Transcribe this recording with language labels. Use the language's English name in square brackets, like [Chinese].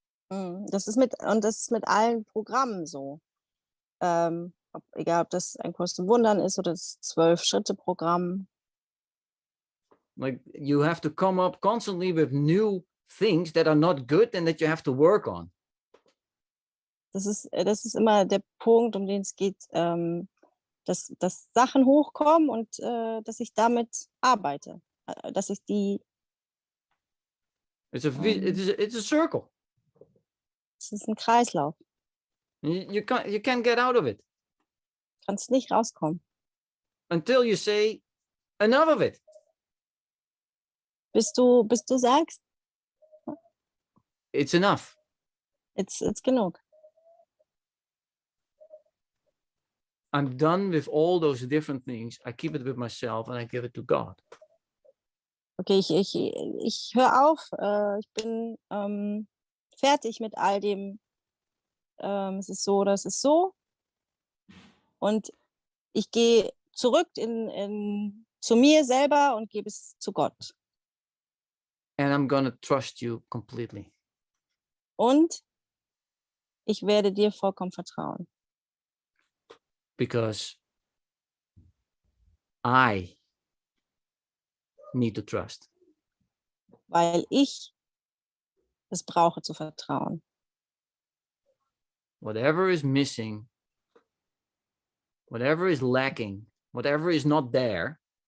[German] Das ist mit allen Programmen so. Egal, ob das ein Kurs im Wundern ist oder das 12-Schritte-Programm. [English] Like you have to come up constantly with new things that are not good and that you have to work on. [German] Das ist immer der Punkt, um den es geht, dass Sachen hochkommen und dass ich damit arbeite. Dass ich die. [English] It's a circle. [German] Es ist ein Kreislauf. [English] You can't get out of it [German] Du kannst nicht rauskommen. [English] until you say enough of it. [German] Bis du sagst, [English] It's enough. it's [German] genug. [English] I'm done with all those different things. I keep it with myself and I give it to God. [German] Okay, ich höre auf. Ich bin fertig mit all dem. Es ist so oder es ist so. Und ich gehe zurück zu mir selber und gebe es zu Gott. [English] And I'm gonna trust you completely. [German] Und ich werde dir vollkommen vertrauen. [English] Because I need to trust. [German] Weil ich es brauche zu vertrauen. [English] Whatever is missing, whatever is lacking, whatever is not there,